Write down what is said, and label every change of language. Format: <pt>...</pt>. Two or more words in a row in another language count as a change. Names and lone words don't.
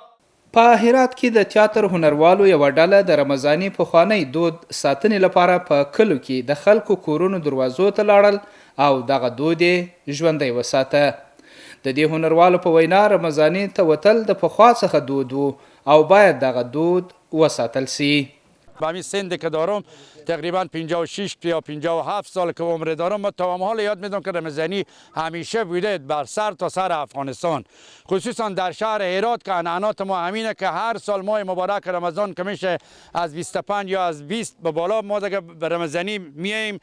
<ps>په هرات کې د تیاتر هنروالو یوه ډله د رمضاني پخوانی دود ساتنې لپاره په کلو کې د خلکو کورونو دروازو ته لاړل او دغه دود یې ژوندی وساته. د دې هنروالو په وینا رمضاني ته وتل د پخوا څخه دود و او باید دغه دود وساتل شي.</ps> <fa>به همین سن که دارم تقریبا 56 یا 57 سال که عمر دارم، ما تا حال یاد میدم که رمضانی همیشه بوده بر سر تا سر افغانستان، خصوصا در شهر هرات که عنعنات ما همینه که هر سال ماه مبارک رمضان که میشه از 25 یا از 20 به بالا ما دیگه به رمضانی میاییم.</fa>